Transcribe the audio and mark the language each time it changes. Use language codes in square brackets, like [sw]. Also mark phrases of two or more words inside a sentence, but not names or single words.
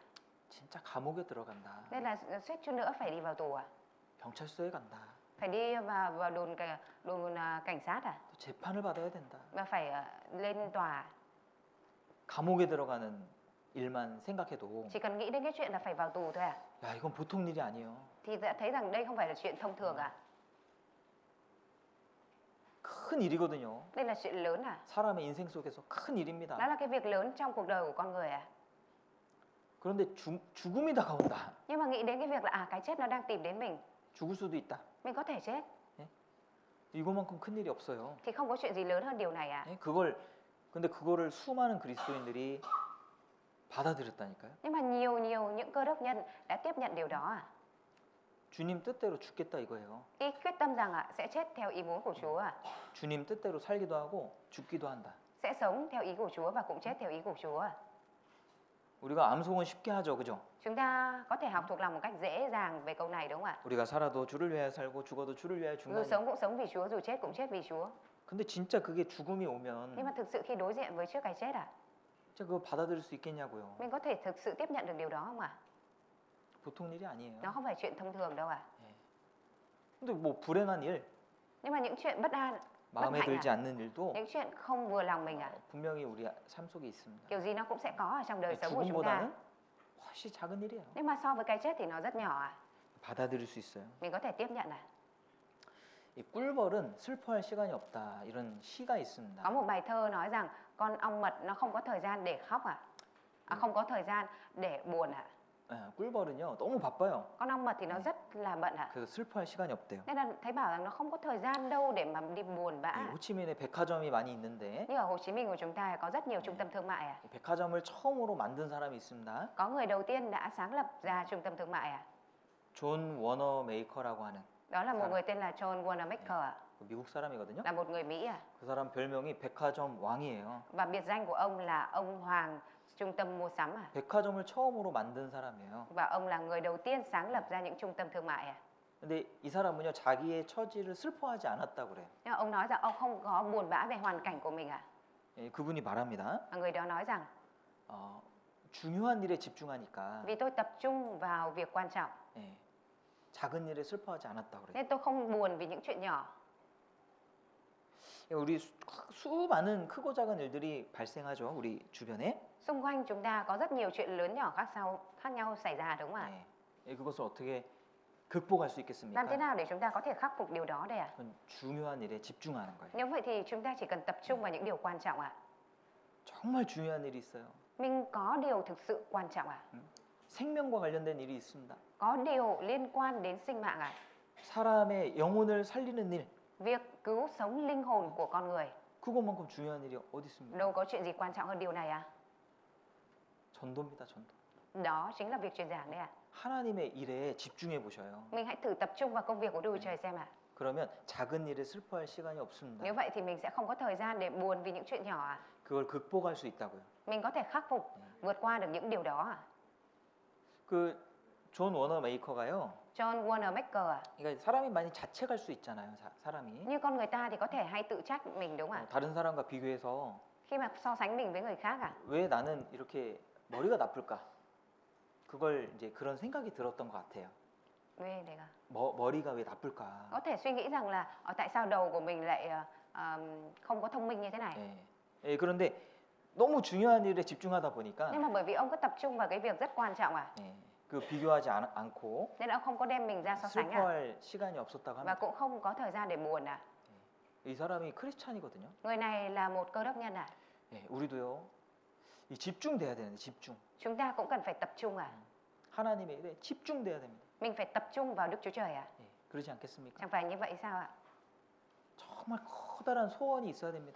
[ko] 진짜 감옥에 들어간다. [vi] Nên là suýt chút nữa phải đi vào tù à? [ko] 경찰서에 간다. [vi] Phải đi vào đồn cảnh sát à? [ko] 또 재판을 받아야 된다. [vi] Và phải lên tòa. [ko] 감옥에 들어가는 일만 생각해도 [vi] Chỉ cần nghĩ đến cái chuyện là phải vào tù thôi à? [ko] 야 이건 보통 일이 아니에요. [vi] Thì đã thấy rằng đây không phải là chuyện thông thường à? [ko] 큰 일이거든요. [vi] Đây là chuyện lớn à? [ko] 사람의 인생 속에서 큰 [vi] Đó [ko] 일입니다. [vi] là cái việc lớn trong cuộc đời của con người à? [ko] 그런데 죽음이 다가온다. [vi] Nhưng mà nghĩ đến cái việc là cái chết nó đang tìm đến mình. [ko] 죽을 수도 있다. [vi] Mình có thể chết. [ko] 이거만큼 큰 일이 없어요. [vi] Thì không có chuyện gì lớn hơn điều này à? [ko] 근데 그거를 수많은 그리스도인들이 받아들였다니까요. [vi] Nhưng mà nhiều những cơ đốc nhân đã tiếp nhận điều đó à? [ko] 주님 뜻대로 죽겠다 이거예요. [vi] Ý quyết tâm rằng sẽ chết theo ý muốn của Chúa à? [ko] 주님 뜻대로 살기도 하고 죽기도 한다. [vi] Sẽ sống theo ý của Chúa và cũng chết theo ý của Chúa à? [ko] 우리가 암송은 쉽게 하죠, 그죠? [vi] Chúng ta có thể học thuộc lòng một cách dễ dàng về câu này đúng không ạ? [ko] 우리가 살아도 주를 위하여 살고 죽어도 주를 위하여 [vi] Dù [ko] 죽나니. [vi] sống cũng sống vì Chúa, dù chết cũng chết vì Chúa. [ko] 근데 진짜 그게 죽음이 오면 [vi] Nhưng mà thực sự khi đối diện với trước cái chết [ko] 진짜 그거 받아들일 수 있겠냐고요. [vi] mình có thể thực sự tiếp nhận được điều đó không ạ? [ko] 보통 일이 아니에요. [vi] Nó không phải chuyện thông thường đâu ạ. [ko] 근데 뭐 불행한 일, [vi] Nhưng mà những chuyện bất an, bất [ko] 마음에 [vi] hạnh [ko] 들지 않는 일도 [vi] những chuyện không vừa lòng mình [ko] 분명히 우리 삶 속에 있습니다. [vi] kiểu gì nó cũng sẽ có ở trong đời sống của chúng ta. [ko] 죽음보다는 훨씬 작은 일이에요. [vi] Nhưng mà so với cái chết thì nó rất nhỏ [ko] 받아들일 수 있어요. [vi] mình có thể tiếp nhận [ko] 이 꿀벌은 슬퍼할 시간이 없다 이런 시가 있습니다. [vi] Có một bài thơ nói rằng con ong mật nó không có thời gian để khóc không có thời gian để buồn ạ. [ko] 예, 꿀벌은요 너무 바빠요. [vi] Con ong mật thì nó rất là bận ạ. [ko] 그래서 슬퍼할 시간이 없대요. [vi] Nên là thấy bảo rằng nó không có thời gian đâu để mà đi buồn bã. [ko] 이 호치민에 백화점이 많이 있는데 [vi] Như ở Hồ Chí Minh của chúng ta có rất nhiều trung tâm thương mại ạ. [ko] 이 백화점을 처음으로 만든 사람이 있습니다. [vi] Có người đầu tiên đã sáng lập ra trung tâm thương mại ạ. [ko] 존 워너 메이커라고 하는 [vi] Đó là một Sao? người tên là John Wanamaker ạ. [ko] 그 미국 사람이거든요. [vi] Là một người Mỹ ạ. [ko] 그 사람 별명이 백화점 왕이에요. [vi] Và biệt danh của ông là ông hoàng trung tâm mua sắm ạ. [ko] 백화점을 처음으로 만든 사람이에요. [vi] Và ông là người đầu tiên sáng lập ra những trung tâm thương mại ạ. [ko] 근데 이 사람은요 자기의 처지를 슬퍼하지 않았다고 그래요. [vi] Nhưng mà ông nói rằng ông không có buồn bã về hoàn cảnh của mình ạ. [ko] 예, 그분이 말합니다. [vi] Và người đó nói rằng [ko] 중요한 일에 집중하니까 [vi] vì tôi tập trung vào việc quan trọng [ko] 예, 작은 일에 슬퍼하지 않았다고 그래요. [vi] nên tôi không buồn vì những chuyện nhỏ. [ko] 우리 수많은 크고 작은 일들이 발생하죠. 우리 주변에. [vi] Xung quanh chúng ta có rất nhiều chuyện lớn nhỏ khác nhau xảy ra đúng không ạ? [ko] 예, 그것을 어떻게 극복할 수 있겠습니까? [vi] Làm thế nào để chúng ta có thể khắc phục điều đó đây ạ? [ko] 그건 중요한 일에 집중하는 거예요. [vi] Nếu vậy thì chúng ta chỉ cần tập trung vào những điều quan trọng ạ. [ko] 정말 중요한 일이 있어요. [vi] Mình có điều thực sự quan trọng ạ. [ko] 생명과 관련된 일이 있습니다. [vi] Có điều liên quan đến sinh mạng ạ. [ko] 사람의 영혼을 살리는 일, [vi] Việc cứu sống linh hồn của con người. [ko] 그것만큼 중요한 일이 어디 있습니까? [vi] Đâu có chuyện gì quan trọng hơn điều này ạ? [ko] 전도입니다, 전도. [vi] Đó chính là việc truyền giảng đấy ạ. [ko] 하나님의 일에 집중해 보셔요. [vi] Mình hãy thử tập trung vào công việc của Đức Chúa Trời xem ạ. [ko] 그러면 작은 일에 슬퍼할 시간이 없습니다. [vi] Nếu vậy thì mình sẽ không có thời gian để buồn vì những chuyện nhỏ ạ. [ko] 그걸 극복할 수 있다고요. [vi] Mình có thể khắc phục, vượt qua được những điều đó ạ. [ko] 그존 워너 메이커가요. [vi] John Wanamaker ạ. [ko] 그러니까 사람이 많이 자책할 수 있잖아요. 사람이. [vi] Như con người ta thì có thể hay tự trách mình đúng không ạ? [ko] 다른 사람과 비교해서 [vi] Khi mà so sánh mình với người khác ạ. [ko] 왜 나는 이렇게 머리가 나쁠까? 그걸 이제 그런 생각이 들었던 것 같아요. [vi] Ghê đấy ạ. [ko] 머리가 왜 나쁠까? [vi] Có thể suy nghĩ rằng là tại sao đầu của mình lại không có thông minh như thế này. [ko] 예. 예, 그런데 너무 중요한 일에 집중하다 보니까 [vi] Nhưng mà bởi vì ông cứ tập trung vào cái việc rất quan trọng ạ. [ko] 예, 그 비교하지 않고 [vi] Nên ông không có đem mình ra so sánh ạ. [ko] 슬퍼할 시간이 없었다고 [vi] Và [ko] 합니다. [vi] cũng không có thời gian để buồn ạ. [ko] 이 사람이 크리스찬이거든요. [vi] Người này là một cơ đốc nhân ạ. [ko] 예, 우리도요. 이 집중돼야 되는데 집중. [vi] Chúng ta cũng cần phải tập trung ạ. [ko] 하나님의 일에 집중돼야 됩니다. [vi] Mình phải tập trung vào Đức Chúa Trời ạ. [ko] 예, 그러지 않겠습니까? [vi] Chẳng phải như vậy sao ạ? [ko] 정말 커다란 소원이 있어야 됩니다.